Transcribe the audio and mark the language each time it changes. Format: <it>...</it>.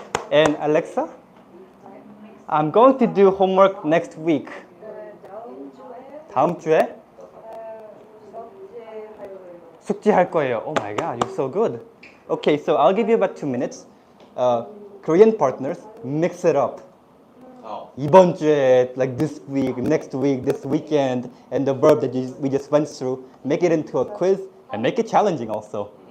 <en>And Alexa, I'm going to do homework next week.</en> <ko>다음 주에 숙제할 거예요.</ko> <en>Oh my God, you're so good. Okay, so I'll give you about 2 minutes. Korean partners, mix it up. Oh.</en> <ko>이번 주에,</ko> <en>like this week, next week, this weekend, and the verb that we just went through, make it into a quiz and make it challenging also.</en>